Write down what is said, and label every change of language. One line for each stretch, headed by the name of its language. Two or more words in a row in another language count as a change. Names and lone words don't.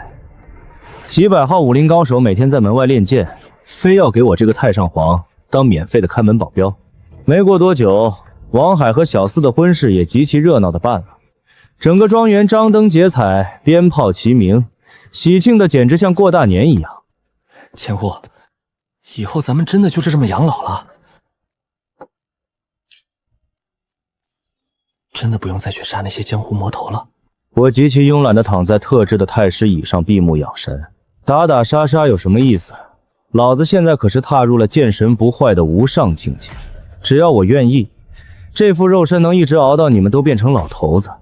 Chinese: 幾百號武林高手每天在門外練劍，非要給我這個太上皇當免費的看門保鏢。沒過多久，王海和小四的婚事也極其熱鬧的辦了，整個莊園張燈結彩，鞭炮齊鳴，喜慶的簡直像過大年一樣。千戶，以後咱們真的就是這麼養老了？真的不用再去殺那些江湖魔頭了？我極其慵懶地躺在特制的太師椅上閉目養神，打打殺殺有什麼意思？老子現在可是踏入了劍神不壞的無上境界，只要我願意，這副肉身能一直熬到你們都變成老頭子。